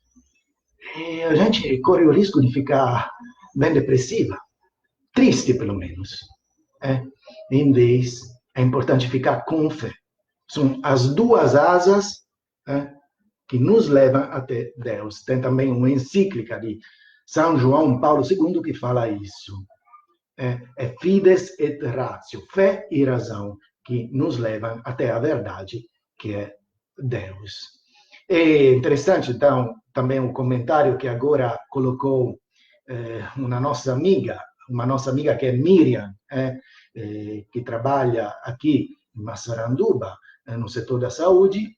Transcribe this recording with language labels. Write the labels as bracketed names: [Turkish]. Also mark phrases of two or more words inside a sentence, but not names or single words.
[Portuguese] E a gente corre o risco de ficar bem depressiva, triste pelo menos. Em vez, é importante ficar com fé. São as duas asas que nos levam até Deus. Tem também uma encíclica de São João Paulo II que fala isso. [Latin] É fides et ratio, [Portuguese] fé e razão, que nos levam até a verdade, que é Deus. É interessante, então, também um comentário que agora colocou uma nossa amiga que é Miriam, que trabalha aqui em Massaranduba, no setor da saúde.